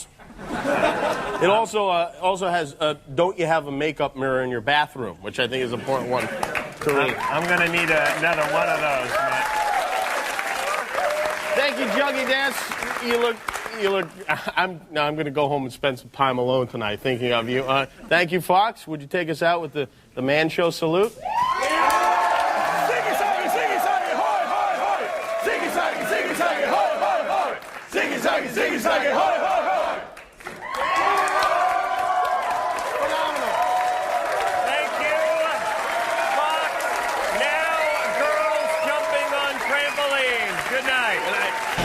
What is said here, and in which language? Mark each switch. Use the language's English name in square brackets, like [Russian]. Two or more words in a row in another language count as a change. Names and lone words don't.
[English] It also has, don't you have a makeup mirror in your bathroom, which I think is an important one to salute. I'm going to need another one of those. Thank you, Juggy Dance. You look. I'm going to go home and spend some time alone tonight thinking of you. Thank you, Fox. Would you take us out with the Man Show salute? Ziggy zaggy, ziggy zaggy, hoy, hoy, hoy. Ziggy zaggy, hoy, hoy, hoy. Ziggy zaggy, hoy, hoy, hoy. Thank you, Fox. Now, girls jumping on trampolines. Good night. Good night.